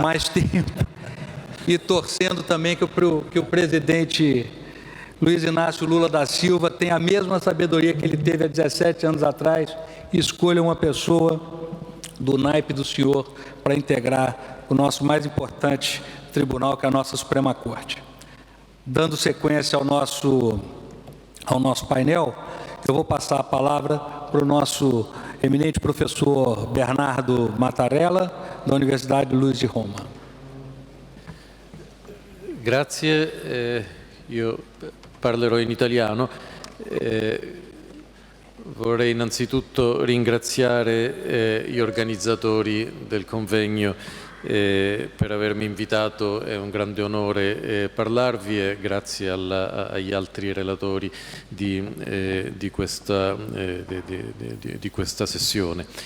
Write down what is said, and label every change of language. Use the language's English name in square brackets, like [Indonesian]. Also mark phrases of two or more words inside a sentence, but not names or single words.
[Portuguese] mais tempo, e torcendo também que o presidente Luiz Inácio Lula da Silva tenha a mesma sabedoria que ele teve há 17 anos atrás e escolha uma pessoa do naipe do senhor para integrar o nosso mais importante tribunal, que é a nossa Suprema Corte. Dando sequência ao nosso painel, eu vou passar a palavra para o nosso eminente professor Bernardo Mattarella, da Universidade Luiz de Roma. [Italian] Grazie, io parlerò in italiano. Vorrei innanzitutto ringraziare gli organizzatori del convegno per avermi invitato, è un grande onore parlarvi, e grazie agli altri relatori di questa sessione.